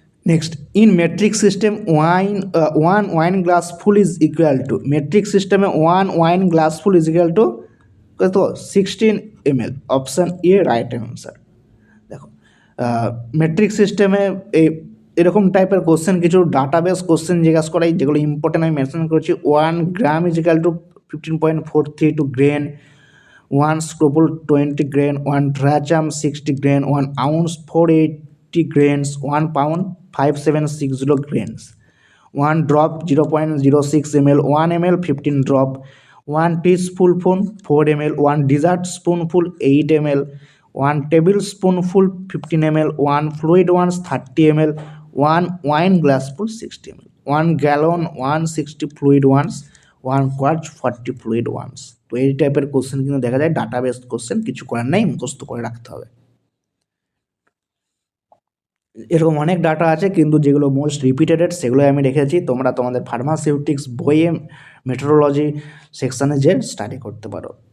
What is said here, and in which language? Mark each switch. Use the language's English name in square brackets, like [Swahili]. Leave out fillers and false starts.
[English] Next, in metric system one wine glass full is equal to. [Bangla] Metric সিস্টেমে 1 wine glass full [English] is equal to [Bangla] কত? 16 ml। Option A right answer. দেখো, metric সিস্টেমে এরকম টাইপের question, কিছু database question জিজ্ঞাসা করাই, যেগুলো ইম্পর্টেন্ট আমি মেনশন করেছি। 1 গ্রাম is equal to 15.432 grain, 1 স্ক্রোপল 20 grain, 1 ড্রাচাম 60 grain, 1 ounce 480 grains, 1 pound 5760 grains, 1 drop 0.06 ml, 1 ml 15 drop, [English] 1 teaspoonful 4 ml, 1 dessert spoonful 8 ml, 1 tablespoonful 15 ml, 1 fluid ones 30 ml, 1 wine glassful 60 ml, 1 gallon 160 fluid ones, 1 quart 40 fluid ones। [Bangla] তো এই টাইপের question কিন্তু দেখা যায় database question, কিছু করার নেই, মুখস্থ করে রাখতে হবে। এরকম অনেক ডাটা আছে, কিন্তু যেগুলো মোস্ট রিপিটেডেড সেগুলোই আমি রেখেছি। তোমরা তোমাদের ফার্মাসিউটিক্স বইয়ে মেট্রোলজি সেকশানে যে স্টাডি করতে পারো।